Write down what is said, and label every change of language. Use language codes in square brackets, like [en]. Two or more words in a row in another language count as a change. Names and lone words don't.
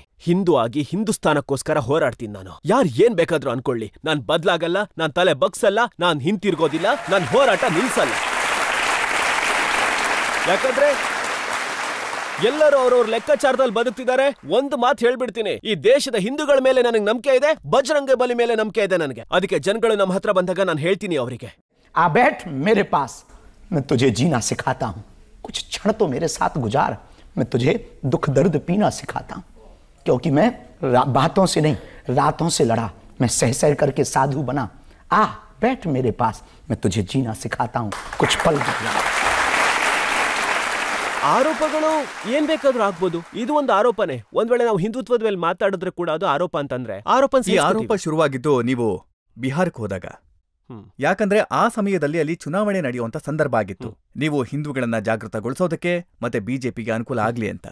[kn] ಹಿಂದೂ ಆಗಿ ಹಿಂದೂಸ್ತಾನಕ್ಕೋಸ್ಕರ ಹೋರಾಡ್ತೀನಿ ನಾನು. ಯಾರ್ ಏನ್ ಬೇಕಾದ್ರೂ ಅನ್ಕೊಳ್ಳಿ, ನಾನ್ ಬದ್ಲಾಗಲ್ಲ, ನಾನ್ ತಲೆ ಬಗ್ಸಲ್ಲ, ನಾನ್ ಹಿಂತಿರ್ಗೋದಿಲ್ಲ, ನಾನ್ ಹೋರಾಟ ನಿಲ್ಸಲ್ಲ. ಯಾಕಂದ್ರೆ ಎಲ್ಲರೂ ಅವ್ರವ್ರ ಲೆಕ್ಕಾಚಾರದಲ್ಲಿ ಬದುಕ್ತಿದ್ದಾರೆ. ಒಂದು ಮಾತು ಹೇಳ್ಬಿಡ್ತೀನಿ, ಈ ದೇಶದ ಹಿಂದೂಗಳ ಮೇಲೆ ನನಗೆ ನಂಬಿಕೆ ಇದೆ, ಬಜರಂಗ ಬಲಿ ಮೇಲೆ ನಂಬಿಕೆ ಇದೆ ನನಗೆ. ಅದಕ್ಕೆ ಜನಗಳು ನಮ್ಮ ಹತ್ರ ಬಂದಾಗ ನಾನು ಹೇಳ್ತೀನಿ ಅವರಿಗೆ, [hi] आ बैठ मेरे पास, मैं तुझे जीना सिखाता हूँ. कुछ क्षण तो मेरे साथ गुजार, मैं तुझे दुख दर्द पीना सिखाता हूँ. क्योंकि मैं बातों से नहीं, रातों से लड़ा, मैं सह सह करके साधु बना. आ बैठ मेरे पास, मैं तुझे जीना सिखाता हूँ. कुछ पल गुजार. [kn] ಆರೋಪಗಳು ಏನ್ ಬೇಕಾದ್ರೂ ಆಗ್ಬೋದು. ಇದು ಒಂದು ಆರೋಪನೇ. ಒಂದ್ ವೇಳೆ ನಾವು ಹಿಂದುತ್ವದ ಮೇಲೆ ಮಾತಾಡಿದ್ರೆ ಕೂಡ ಅದು ಆರೋಪ ಅಂತಂದ್ರೆ ಈ ಆರೋಪ ಶುರುವಾಗಿದ್ದು ನೀವು ಬಿಹಾರಕ್ಕೆ ಹೋದಾಗ. ಯಾಕಂದ್ರೆ ಆ ಸಮಯದಲ್ಲಿ ಅಲ್ಲಿ ಚುನಾವಣೆ ನಡೆಯುವಂತ ಸಂದರ್ಭ ಆಗಿತ್ತು. ನೀವು ಹಿಂದೂಗಳನ್ನ ಜಾಗೃತಗೊಳಿಸೋದಕ್ಕೆ ಮತ್ತೆ ಬಿಜೆಪಿಗೆ ಅನುಕೂಲ ಆಗ್ಲಿ ಅಂತ.